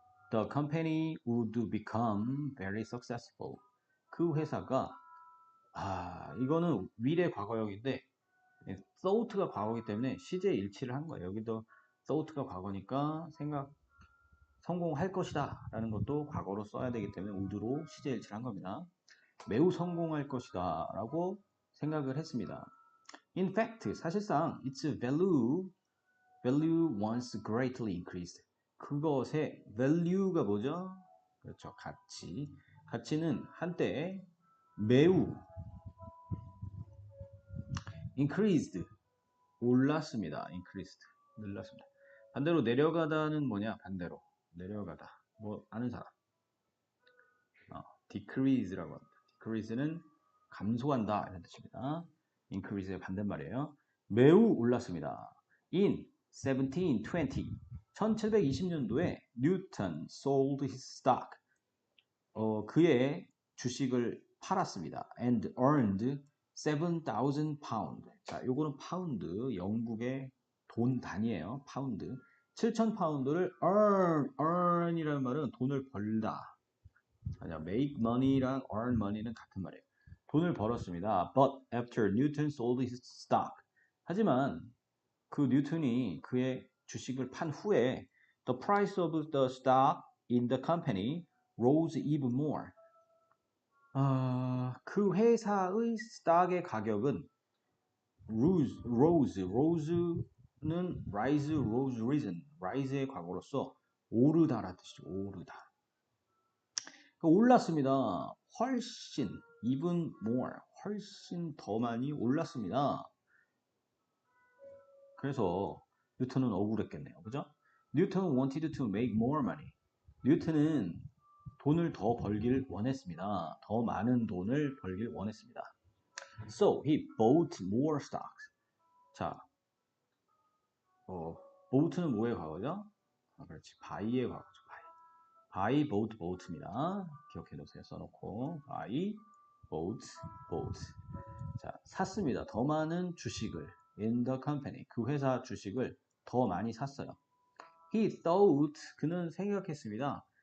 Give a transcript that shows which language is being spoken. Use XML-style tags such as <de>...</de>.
<en>The company would become very successful.</en> <ko>그 회사가 이거는 will의 과거형인데 thought가 과거이기 때문에 시제 일치를 한 거예요. 여기도 thought가 과거니까 성공할 것이다 라는 것도 과거로 써야 되기 때문에 would로 시제 일치를 한 겁니다. 매우 성공할 것이다 라고 생각을 했습니다.</ko> <en>In fact,</en> <ko>사실상</ko> <en>its value once greatly increased.</en> <ko>그것의 value가 뭐죠? 그렇죠. 가치. 가치는 한때 매우 increased. 올랐습니다. increased. 늘었습니다. 반대로 내려가다는 뭐냐? 반대로. 내려가다. 뭐 아는 사람. decrease라고 합니다. decrease는 감소한다 이런 뜻입니다. increase의 반대말이에요. 매우 올랐습니다.</ko> <en>In 1720,</en> <ko>1720년도에</ko> <en>Newton sold his stock.</en> <ko>그의 주식을 팔았습니다.</ko> <en>And earned 7,000 pound.</en> <ko>자, 요거는 파운드, 영국의 돈 단위예요. 파운드. 7,000 파운드를 earn이라는 말은 돈을 벌다. 아니야, make money랑 earn money는 같은 말이에요. 돈을 벌었습니다.</ko> <en>But after Newton sold his stock.</en> <ko>하지만 그 뉴턴이 그의 주식을 판 후에</ko> <en>the price of the stock in the company rose even more.</en> <ko>그 회사의 스탁의 가격은 rose는 rise, rose, risen, rise의 과거로서 오르다라는 뜻이죠. 오르다. 올랐습니다. 훨씬,</ko> <en>even more,</en> <ko>훨씬 더 많이 올랐습니다. 그래서 뉴턴은 억울했겠네요. 그죠? 뉴턴</ko> <en>wanted to make more money.</en> <ko>뉴턴은 돈을 더 벌길 원했습니다. 더 많은 돈을 벌길 원했습니다.</ko> <en>So he bought more stocks.</en> <ko>자, bought는 뭐의 과거죠? 그렇지. buy의 과거죠. buy, bought, bought입니다. 기억해 놓으세요. 써놓고 buy, bought, bought. 자, 샀습니다. 더 많은 주식을</ko> <en>in the company.</en> <ko>그 회사 주식을 더 많이 샀어요.</ko> <en>He thought,</en> <ko>그는 생각했습니다.</ko>